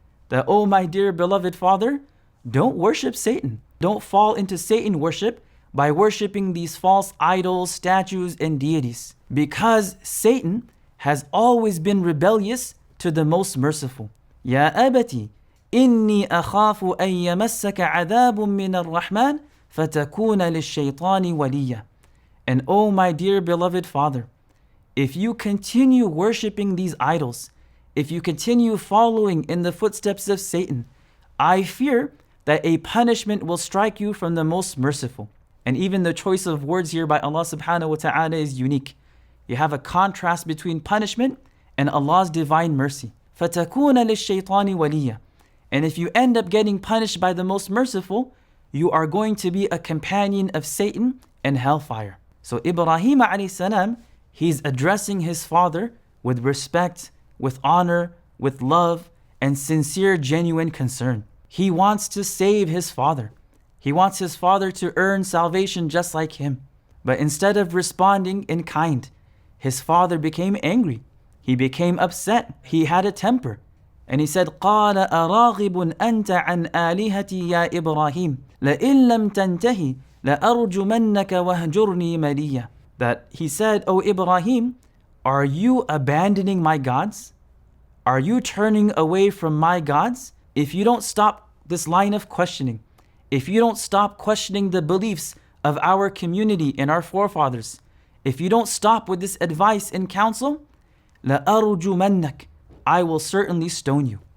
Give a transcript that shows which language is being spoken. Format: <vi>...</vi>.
<en>That, oh my dear beloved father, don't worship Satan. Don't fall into Satan worship by worshiping these false idols, statues, and deities. Because Satan has always been rebellious to the most merciful.</en> <ar>Ya abati, إني أخاف أن يمسك عذاب من الرحمن فتكون للشيطان وليا.</ar> <en>And oh my dear beloved Father, if you continue worshipping these idols, if you continue following in the footsteps of Satan, I fear that a punishment will strike you from the most merciful. And even the choice of words here by Allah subhanahu wa ta'ala is unique. You have a contrast between punishment and Allah's divine mercy.</en> <ar>فَتَكُونَ لِلشَّيْطَانِ وَلِيًّا.</ar> <en>And if you end up getting punished by the most merciful, you are going to be a companion of Satan and hellfire. So Ibrahim alayhi salam, he's addressing his father with respect, with honor, with love, and sincere, genuine concern. He wants to save his father. He wants his father to earn salvation just like him. But instead of responding in kind, his father became angry. He became upset. He had a temper. And he said,</en> <ar>قَالَ أَرَاغِبٌ أَنْتَ عَنْ آلِهَتِي يَا إِبْرَاهِيمُ لَإِن لَمْ تَنْتَهِ لَأَرْجُمَنَّكَ وَهْجُرْنِي مَلِيًّا.</ar> <en>That he said, O Ibrahim, are you abandoning my gods? Are you turning away from my gods? If you don't stop this line of questioning, if you don't stop questioning the beliefs of our community and our forefathers, if you don't stop with this advice and counsel, لَأَرْجُمَنَّكَ, I will certainly stone you.</en>